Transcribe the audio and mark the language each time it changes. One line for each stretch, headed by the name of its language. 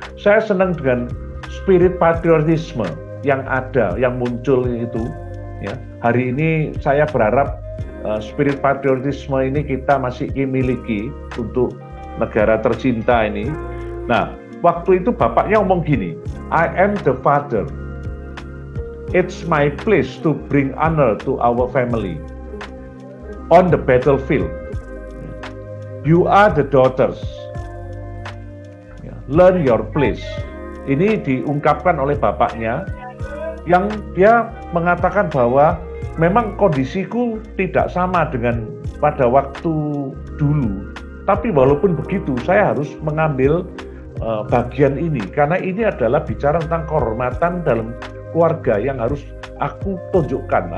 Indonesian: Saya senang dengan spirit patriotisme yang ada, yang muncul itu. Ya. Hari ini saya berharap spirit patriotisme ini kita masih miliki untuk negara tercinta ini. Nah, waktu itu bapaknya ngomong gini,
English: I am the father. It's my place to bring honor to our family. On the battlefield, you are the daughters. Learn your place.
Indonesian: Ini diungkapkan oleh bapaknya, yang dia mengatakan bahwa memang kondisiku tidak sama dengan pada waktu dulu. Tapi walaupun begitu, saya harus mengambil bagian ini karena ini adalah bicara tentang kehormatan dalam keluarga yang harus aku tunjukkan.